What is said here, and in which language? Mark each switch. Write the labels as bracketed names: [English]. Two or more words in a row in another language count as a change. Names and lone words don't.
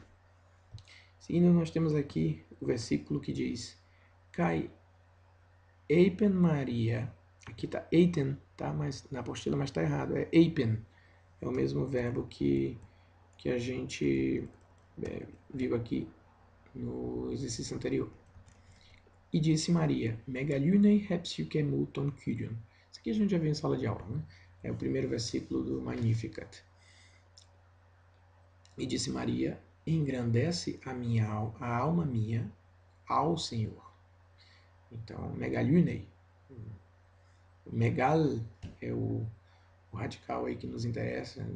[Portuguese] Seguindo, nós temos aqui o versículo que diz: [Greek] Καὶ εἶπεν [Portuguese] Maria. Aqui está Eiten, tá? Mas na apostila, mas está errado. É Eipen. É o mesmo verbo que a gente viu aqui no exercício anterior. E disse [Greek] Maria: Μεγαλύνει ἡ ψυχή μου τὸν κύριον. [Portuguese] Isso aqui a gente já viu em sala de aula, né? É o primeiro versículo do Magnificat. E disse Maria: Engrandece a alma minha ao Senhor. Então, megalunei. Megal é o radical aí que nos interessa, né?